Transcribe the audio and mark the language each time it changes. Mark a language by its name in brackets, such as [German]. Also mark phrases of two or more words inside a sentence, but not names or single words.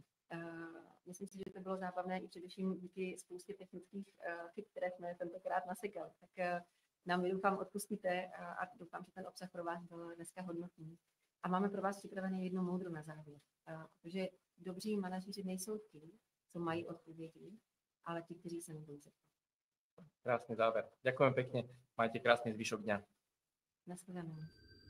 [Czech] Myslím si, že to bylo zábavné i především díky spoustě technických chyb, které jsme tentokrát nasekali. Tak nám doufám odpustíte a doufám, že ten obsah pro vás byl dneska hodnotný. A máme pro vás připravené jedno moudro na závěr, protože dobří manažeři nejsou ti, co mají odpovědi, ale ti, kteří se nebojí zeptat. [Slovak] Krásny záver. Ďakujem pekne. Majte krásny zvyšok dňa. [Czech] Naschledanou.